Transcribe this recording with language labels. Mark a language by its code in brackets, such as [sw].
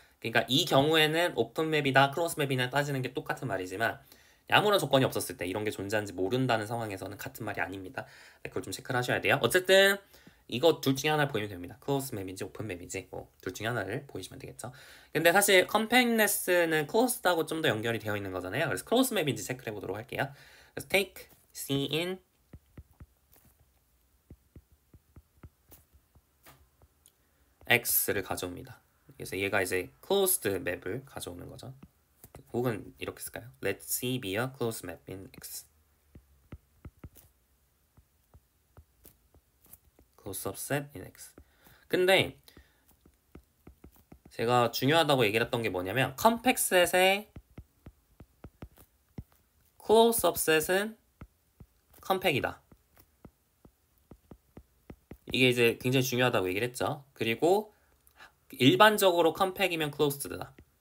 [ko] 그러니까 이 경우에는 오픈맵이다 클로즈맵이나 따지는 게 똑같은 말이지만 아무런 조건이 없었을 때 이런 게 존재하는지 모른다는 상황에서는 같은 말이 아닙니다. 그걸 좀 체크를 하셔야 돼요. 어쨌든 이거 둘 중에 하나를 보이면 됩니다. 클로즈맵인지 오픈맵인지 둘 중에 하나를 보이시면 되겠죠. 근데 사실 컴팩트네스는 클로즈하고 좀 더 연결이 되어 있는 거잖아요. 그래서 클로즈맵인지 체크를 해보도록 할게요. 그래서 [en] take C in X [ko] 를 가져옵니다. 그래서 얘가 이제 closed 맵을 가져오는 거죠. 혹은 이렇게 쓸까요? [en] Let C be a closed map in X. closed subset in X. [ko] 근데 제가 중요하다고 얘기를 했던 게 뭐냐면 컴팩 셋의 클로즈업 셋은 컴팩이다. 이게 이제 굉장히 중요하다고 얘기를 했죠. 그리고 일반적으로 컴팩이면 클로즈드다.